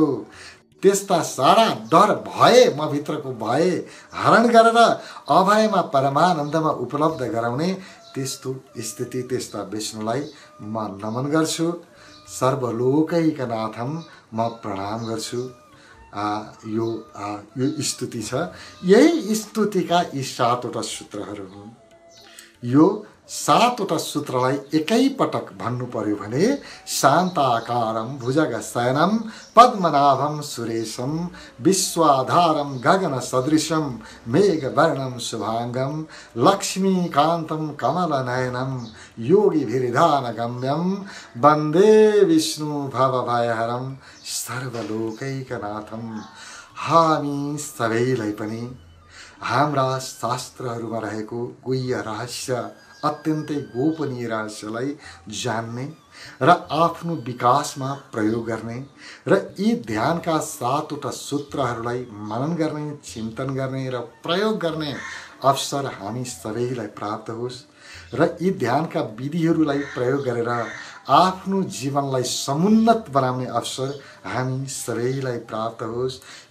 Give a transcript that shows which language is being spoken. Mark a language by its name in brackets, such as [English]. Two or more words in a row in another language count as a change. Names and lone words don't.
[Nepali] त्यस्ता सारा डर, भय, म भित्रको भय हरण गरेर अभयमा परमानन्दमा उपलब्ध गराउने त्यस्तो स्थिति, त्यस्ता विष्णुलाई म नमन गर्छु। सर्वलोकैकनाथम म प्रणाम गर्छु। यो स्तुति छ। यही स्तुतिका यी 7वटा सूत्रहरू हुन्। यो 7वटा सूत्रलाई एकैपटक भन्नु पर्यो भने [Sanskrit] शान्ताकारं भुजगशयनं पद्मनाभं सुरेशं विश्वाधारं गगनसदृशं मेघवर्णं शुभांगं लक्ष्मीकान्तं कमलनयनं योगिभिर्ध्यानगम्यं वन्दे विष्णु भवभयहरं सर्वलोकैकनाथं। [Nepali] हामी सबैलाई पनि हाम्रा शास्त्रहरूमा रहेको गुह्य रहस्य, अत्यन्तै गोपनीय रहस्यलाई जान्ने र आफ्नो विकासमा प्रयोग गर्ने र यी ध्यानका 7वटा सूत्रहरूलाई मनन गर्ने, चिन्तन गर्ने र प्रयोग गर्ने अवसर हामी सबैलाई प्राप्त होस् र यी ध्यानका विधिहरूलाई प्रयोग गरेर आफ्नो जीवनलाई समुन्नत बनाउने अवसर हामी सबैलाई प्राप्त होस्।